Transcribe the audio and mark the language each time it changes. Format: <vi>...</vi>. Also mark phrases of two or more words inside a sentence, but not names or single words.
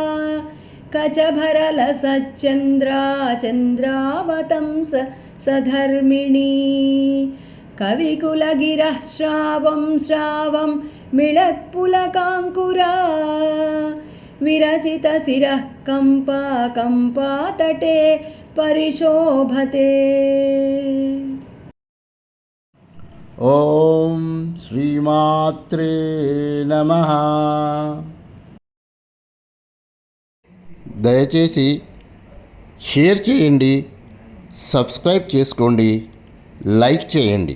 <sa>कचभरलसच्चन्द्रा चन्द्रावतंस सधर्मिणी कविकुलगिरः श्रावं श्रावं मिळत्पुलकाङ्कुरा विरचितशिरः कम्पा कम्पातटे परिशोभते। ఓం శ్రీమాత్రే నమః.</sa> <te>దయచేసి షేర్ చేయండి, సబ్స్క్రైబ్ చేసుకోండి, లైక్ చేయండి.</te>